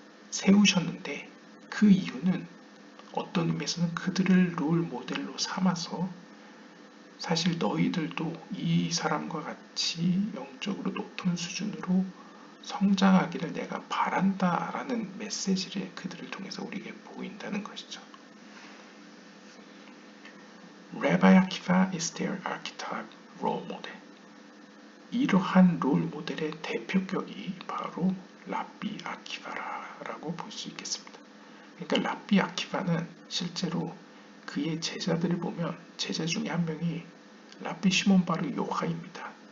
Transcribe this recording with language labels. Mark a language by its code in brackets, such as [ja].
[ko] 세우셨는데, 그 이유는 어떤 의미에서는 그들을 롤 모델로 삼아서 사실 너희들도 이 사람과 같이 영적으로 높은 수준으로 성장하기를 내가 바란다 라는 메시지를 그들을 통해서 우리에게 보인다는 것이죠. [en] Rabbi Akiva is their archetype role model. [ko] 이러한 롤 모델의 대표격이 바로 랍비 아키바라라고 볼 수 있겠습니다. 그러니까 랍비 아키바는 실제로 그의 제자들을 보면 제자 중에 한 명이 랍비 시몬 바르 요하입니다.